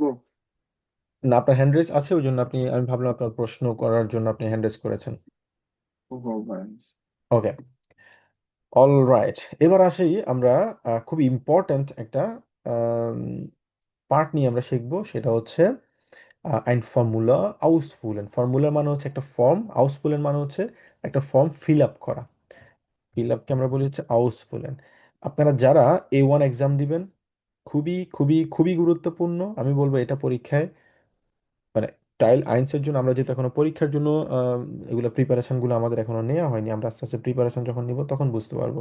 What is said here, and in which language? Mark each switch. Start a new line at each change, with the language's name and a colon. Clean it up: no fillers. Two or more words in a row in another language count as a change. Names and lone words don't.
Bangla: না, আপনার
English: hand raise
Bangla: আছে, ওই জন্য আমি ভাবলাম আপনার প্রশ্ন করার জন্য আপনি
English: hand raise
Bangla: করেছেন। ও ভাই। ওকে,
English: all right.
Bangla: এবার আসি আমরা খুব ইম্পর্ট্যান্ট একটা পার্ট নিয়ে আমরা শিখবো, সেটা হচ্ছে
German: ein Formular ausfüllen।
Bangla: ফর্মুলার মানে হচ্ছে একটা ফর্ম, আউসফুলেন মানে হচ্ছে একটা ফর্ম
English: fill up
Bangla: করা। ফিল আপকে আমরা বলি হচ্ছে আউসফুলেন। আপনারা যারা A1 এক্সাম দিবেন, খুবই খুবই খুবই গুরুত্বপূর্ণ, আমি বলবো এটা পরীক্ষায় মানে টাইল আইনসের জন্য আমরা যেহেতু এখনো পরীক্ষার জন্য এগুলো প্রিপারেশনগুলো আমাদের এখনো নেওয়া হয়নি, আমরা আস্তে আস্তে প্রিপারেশন যখন নিব তখন বুঝতে পারবো।